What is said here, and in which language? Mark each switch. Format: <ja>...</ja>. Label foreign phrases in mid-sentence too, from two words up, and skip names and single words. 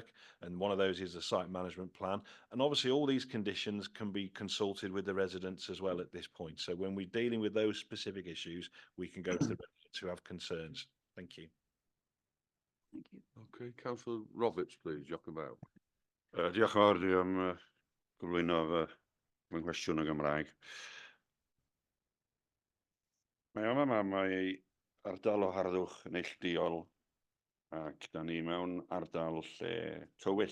<en>And one of those is the site management plan. And obviously all these conditions can be consulted with the residents as well at this point. So when we're dealing with those specific issues, we can go to the residents who have concerns. Thank you. Thank you. Okay, Councillor Roberts, please, Jochen Bow.</en> <cy>Diolch yn fawr, dwi am gyflwyno fy nghwestiwn yn Gymraeg. Mae yma mae ardal o harddwch neilltuol ac da ni mewn ardal lle tywyll.</cy>